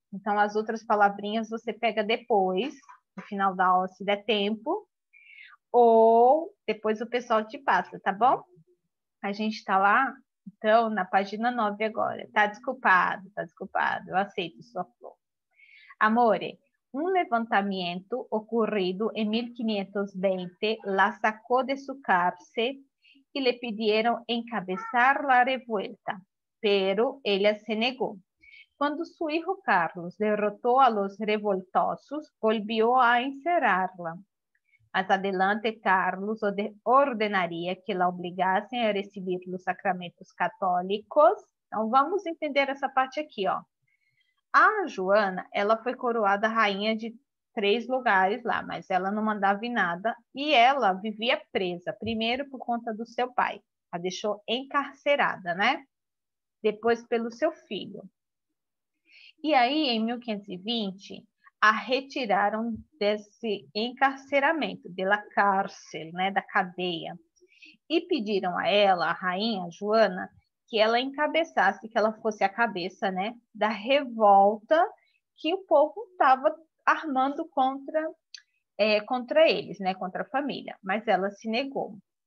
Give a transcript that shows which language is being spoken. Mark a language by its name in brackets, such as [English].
[Portuguese] Então, as outras palavrinhas você pega depois, no final da aula, se der tempo, ou depois o pessoal te passa, tá bom? A gente está lá, então, na página 9 agora. Tá desculpado, eu aceito sua flor. [Spanish] Amore, [Portuguese] um levantamento ocorrido em 1520 [Spanish] la sacó de su cárcel y le pidieron encabezar la revuelta, pero ella se negó. Cuando su hijo Carlos derrotó a los revoltosos, volvió a encerrarla. Más adelante, Carlos ordenaría que la obligasen a recibir los sacramentos católicos, [Portuguese] Então, vamos entender essa parte aqui, ó. A Joana, ela foi coroada rainha de 3 lugares lá, mas ela não mandava em nada e ela vivia presa, primeiro por conta do seu pai, a deixou encarcerada, né? Depois pelo seu filho. E aí, em 1520, a retiraram desse encarceramento, da cárcel, né, da cadeia, e pediram a ela, a rainha Joana, que ela encabeçasse, que ela fosse a cabeça, né, da revolta que o povo estava armando contra eles, né, contra a família, mas ela se negou.